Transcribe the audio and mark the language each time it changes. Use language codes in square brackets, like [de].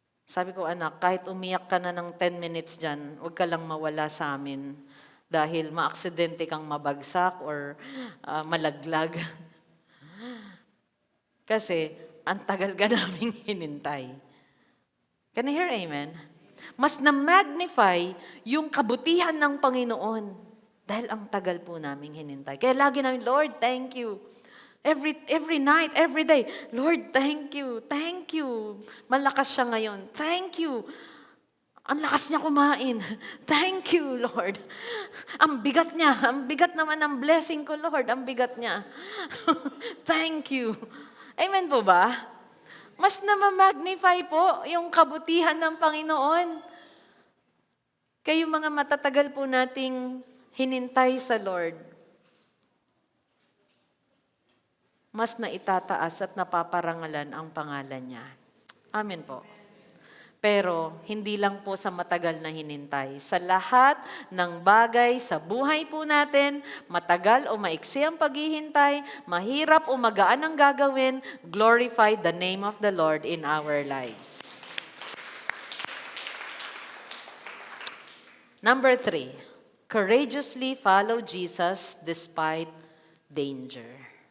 [tl] Sabi ko, anak, kahit umiyak ka na ng 10 minutes dyan, huwag ka lang mawala sa amin dahil maaksidente kang mabagsak or malaglag. Kasi ang tagal ka naming hinintay. [en] Can I hear amen? [tl] Mas na-magnify yung kabutihan ng Panginoon dahil ang tagal po naming hinintay. Kaya lagi namin, Lord, thank you. [en] Every night, every day, Lord, thank you, thank you. [tl] Malakas siya ngayon. Thank you. Ang lakas niya kumain. [en] Thank you, Lord. [tl] Ang bigat naman ng blessing ko, Lord. Ang bigat niya. Thank you. Amen po ba? Mas na-magnify po yung kabutihan ng Panginoon. Kayo mga matatagal po nating hinintay sa Lord, mas na itataas at napaparangalan ang pangalan niya. Amen po. Pero hindi lang po sa matagal na hinintay. Sa lahat ng bagay sa buhay po natin, matagal o maiksi ang paghihintay, mahirap o magaan ang gagawin, [en] glorify the name of the Lord in our lives. Number 3, courageously follow Jesus despite danger.